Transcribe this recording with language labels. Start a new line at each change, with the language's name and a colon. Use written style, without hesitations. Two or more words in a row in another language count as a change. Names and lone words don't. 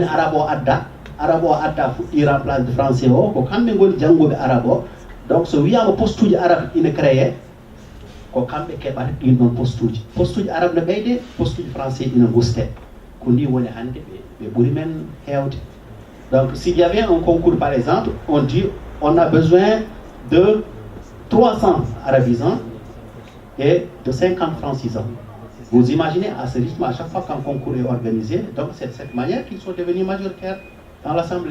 Fula: arabe o adda fuɗɗi
French: remplace français
Fula: o ko kamɓe goni janngoɓe arabe o donc so wiyama poste uji arabe ina créé ko kamɓe keɓata ɗin ɗon poste uji arabe ne ɓeyde poste uji français ina guste ko ni woni hannde ɓe ɓuri men heewde
French: donc s'il y avait un concours par exemple on dit on a besoin de 300 arabisants et de 50 francisants. Vous imaginez à ce rythme, à chaque fois qu'un concours est organisé, donc c'est de cette manière qu'ils sont devenus majoritaires dans l'Assemblée.